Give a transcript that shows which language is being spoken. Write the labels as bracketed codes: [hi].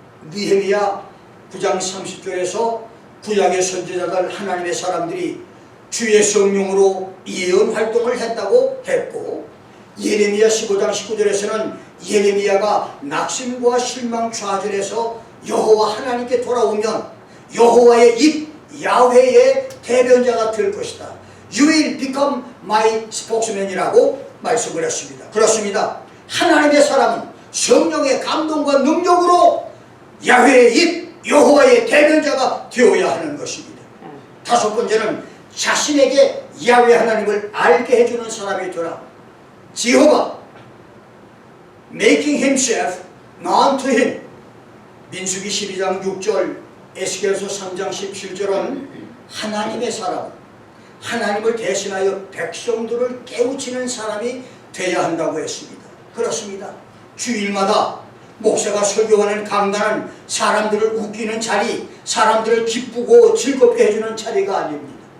[ko] 느헤미야 9장 30절에서 구약의 선지자들, 하나님의 사람들이 주의 성령으로 예언 활동을 했다고 했고, 예레미야 15장 19절에서는 예레미야가 낙심과 실망 좌절에서 여호와 하나님께 돌아오면 여호와의 입, 야훼의 대변자가 될 것이다. [en] You will become my spokesman [ko] 이라고 말씀을 했습니다. 그렇습니다. 하나님의 사람은 성령의 감동과 능력으로 야훼의 입, 여호와의 대변자가 되어야 하는 것입니다. 다섯 번째는 자신에게 야훼 하나님을 알게 해주는 사람이 되라. [en] 지호가 making himself known to him. [ko] 민수기 12장 6절, 에스겔서 3장 17절은 하나님의 사람, 하나님을 대신하여 백성들을 깨우치는 사람이 되어야 한다고 했습니다. 그렇습니다. 주일마다 목사가 설교하는 강단은 사람들을 웃기는 자리, 사람들을 기쁘고 즐겁게 해주는 자리가 아닙니다.